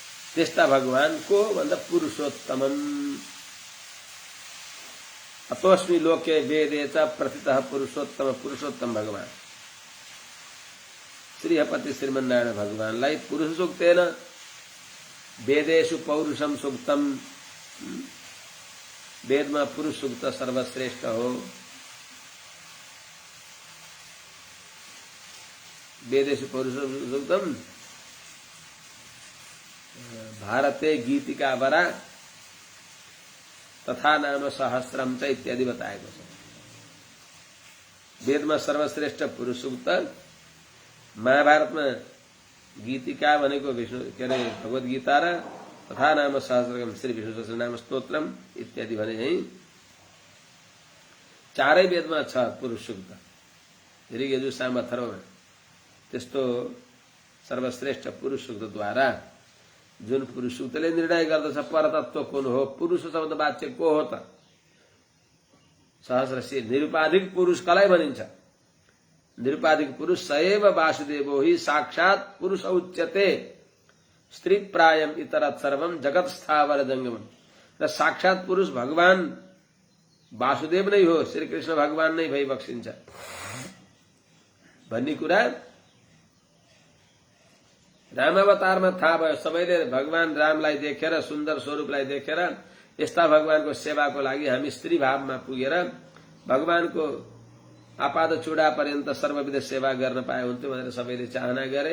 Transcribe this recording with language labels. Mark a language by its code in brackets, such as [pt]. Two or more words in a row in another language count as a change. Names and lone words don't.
[ne] त्यस्ता भगवान को भन्दा [sa] पुरुषोत्तमम अतोस्मि लोके वेदे च प्रथितः पुरुषोत्तम [ne] भगवान श्रीहपति श्रीमन्नारायण भगवानलाई [sa] पुरुष सूक्तेन वेदेषु पौरुषम सूक्तम [ne] वेदमा पुरुष सूक्त सर्वश्रेष्ठ हो। [sa] वेदेषु पौरुषम सूक्तम भारते गीतिका वरा तथा नाम सहस्रम च इत्यादि [ne] बताएको छ। वेदमा सर्वश्रेष्ठ पुरुष सूक्त, महाभारतमा गीतिका भनेको विष्णु के अरे भगवत गीता र [sa] तथा नाम सहस्रम [ne] श्री विष्णु सहस्रनाम स्तोत्रम इत्यादि भने है चारै वेदमा छ पुरुष सूक्त। ऋग यजुः साम अथर्वमा त्यस्तो सर्वश्रेष्ठ पुरुष सूक्तद्वारा जुन पुरुष सूक्तले निर्णय गर्दछ परतत्व कुन हो, पुरुष शब्द वाच्य को हो त, सहस्रशी निरुपाधिक पुरुष कसलाई भनिन्छ? [sa] निरुपाधिक पुरुष सएव वासुदेवो हि साक्षात् पुरुष उच्यते स्त्री प्रायम इतरत सर्वम जगत स्थावर जंगमम। [ne] र साक्षात् पुरुष भगवान वासुदेव नै हो, श्री कृष्ण भगवान नै भई बक्सिन्छ भन्ने कुरा रामावतारमा थाहा भयो। सबैले भगवान रामलाई देखेर, सुन्दर स्वरूपलाई देखेर यस्ता भगवानको सेवाको लागि हामी स्त्री भावमा पुगेर भगवानको आपाद चूडा पर्यन्त सर्वविध सेवा गर्न पाए हुन्थ्यो भनेर सबैले चाहना गरे।